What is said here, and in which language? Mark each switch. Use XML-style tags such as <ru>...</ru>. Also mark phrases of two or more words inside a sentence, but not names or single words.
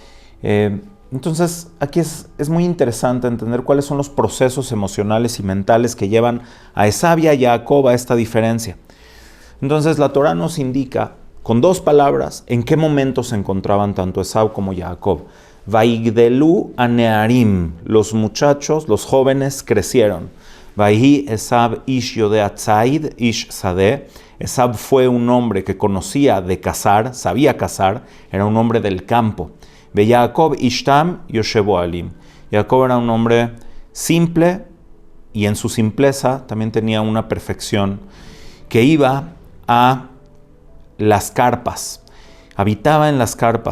<es>Entonces, aquí es muy interesante entender cuáles son los procesos emocionales y mentales que llevan a Esav y a Jacob a esta diferencia. Entonces, la Torá nos indica, con dos palabras, en qué momento se encontraban tanto Esav como Jacob.</es> <he>ויגדלו הנערים,</he> <es>los muchachos, los jóvenes crecieron.</es> <he>ויהי עשו איש יודע ציד איש שדה.</he> <es>Esav fue un hombre que conocía de cazar, sabía cazar, era un hombre del campo.</es> <he>ויעקב איש תם יושב אהלים.</he> <es>Jacob era un hombre simple y en su simpleza también tenía una perfección, que iba a las carpas, habitaba en las carpas.</es>